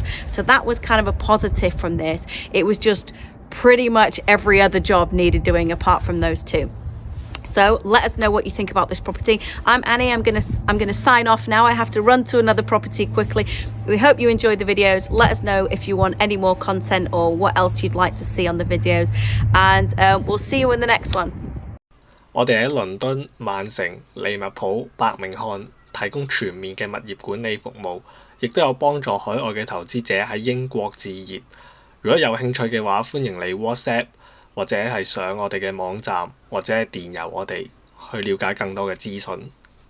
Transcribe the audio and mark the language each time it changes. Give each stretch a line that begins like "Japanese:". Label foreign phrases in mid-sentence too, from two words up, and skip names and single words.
English: So that was kind of a positive from this. It was just pretty much every other job needed doing apart from those two. So let us know what you think about this property. I'm Annie. I'm gonna sign off now. I have to run to another property quickly. We hope you enjoyed the videos. Let us know if you want any more content or what else you'd like to see on the videos, and we'll see you in the next one.
Cantonese: 我哋喺倫敦、曼城、利物浦、伯明翰提供全面嘅物業管理服務，亦都有幫助海外嘅投資者喺英國置業。如果有興趣嘅話，歡迎你 WhatsApp 或者係上我哋嘅網站，或者係電郵我哋去了解更多嘅資訊。